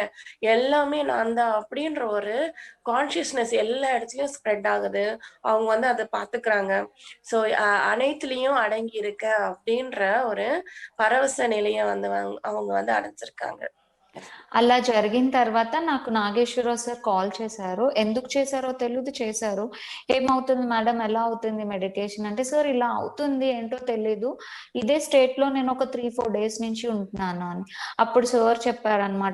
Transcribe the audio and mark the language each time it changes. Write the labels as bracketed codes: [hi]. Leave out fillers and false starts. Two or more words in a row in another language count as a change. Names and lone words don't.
[ta] எல்லாமே நான் தான் அப்படின்ற ஒரு கான்ஷியஸ்னஸ் எல்லா இடத்துலயும் ஸ்ப்ரெட் ஆகுது. அவங்க வந்து அத பாத்துக்கிறாங்க. ஸோ அனைத்துலயும் அடங்கி இருக்கேன் அப்படின்ற ஒரு பரவச நிலைய வந்து அவங்க வந்து அடைஞ்சிருக்காங்க. [te] అలా జరిగిన తర్వాత నాకు నాగేశ్వరరావు సార్ కాల్ చేశారు. ఎందుకు చేశారో తెలీదు చేశారు. "ఏమవుతుంది మేడం? ఎలా అవుతుంది మెడిటేషన్?" అంటే, "సార్ ఇలా అవుతుంది. ఏంటో తెలీదు. ఇదే స్టేట్‌లో నేను ఒక 3, 4 డేస్ నుంచి ఉంటున్నాను" అని. అప్పుడు సార్ చెప్పారనమాట.